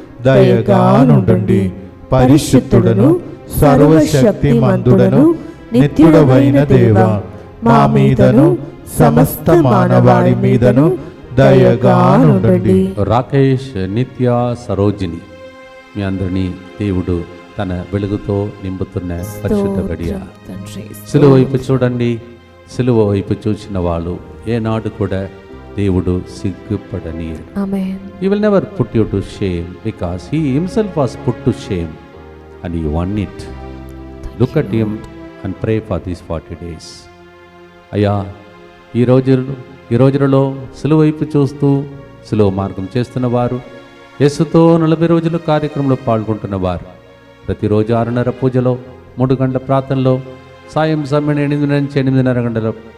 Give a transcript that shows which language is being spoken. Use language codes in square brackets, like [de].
[te] దయగా నుండండి. పరిశుద్ధుడను సర్వశక్తిమంతుడను నిత్యుడవైన దేవా, మా మీదను సమస్త మానవాళి మీదను దయగా నుండండి. రాకేష్, నిత్య, సరోజిని మీ అందరినీ దేవుడు తన వెలుగుతో నింపుతున్న పరిశుద్ధ గడియ. సిలువ వైపు చూడండి. సిలువ వైపు చూసిన వాళ్ళు ఏనాడు కూడా దేవుడు సిగ్గుపడనీయడు. [en] Amen. He will never put you to shame because he himself was put to shame and he won it. Look at him and pray for these 40 days. [te] అయ్యా, ఈ రోజులలో సిలువ వైపు చూస్తూ సిలువ మార్గం చేస్తున్న వారు, యేసుతో 40 రోజుల కార్యక్రమంలో పాల్గొంటున్న వారు, ప్రతిరోజు 6:30 పూజలో, 3 గంటల ప్రార్థనలో, సాయం సమయం 8 నుంచి 8:30 గంటల.